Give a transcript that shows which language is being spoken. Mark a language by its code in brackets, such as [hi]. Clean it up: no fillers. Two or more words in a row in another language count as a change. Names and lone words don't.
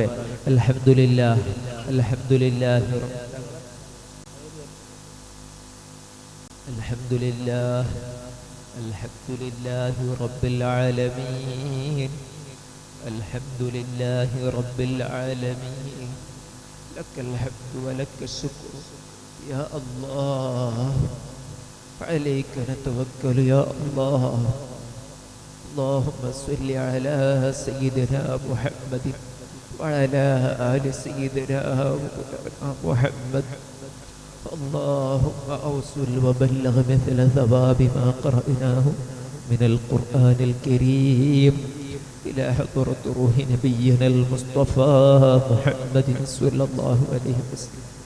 [ar] الحمد لله الحمد لله الحمد لله الحمد لله رب العالمين. الحمد لله رب العالمين. لك الحمد ولك الشكر يا الله عليك نتوكل يا الله. اللهم صل على سيدنا محمد وعلى آل سيدنا محمد. اللهم أوصل وبلغ مثل ثواب ما قرأناه من القرآن الكريم إلى حضرة روح نبينا المصطفى محمد صلى الله عليه وسلم.